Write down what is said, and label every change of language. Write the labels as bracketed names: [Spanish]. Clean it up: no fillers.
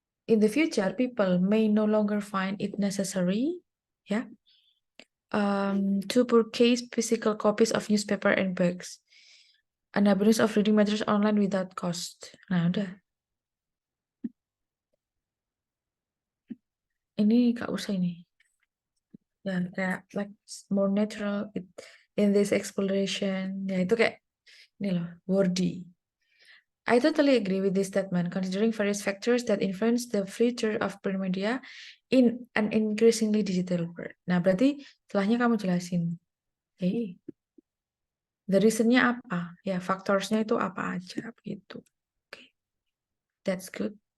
[English] In the future, people may no longer find it necessary, ya, to purchase physical copies of newspaper and books. An abundance of reading materials online without cost. [Indonesian] Nah, udah. Ini gak usah ini. Ya, kayak [English] like more natural in this exploration. [Indonesian] Ya, itu kayak ini loh, wordy. [English] I totally agree with this statement, considering various factors that influence the future of print media in an increasingly digital world. [Indonesian] Nah, berarti setelahnya kamu jelasin. Hey, the reasonnya apa? Ya, faktorsnya itu apa aja gitu. [English] Okay, that's good.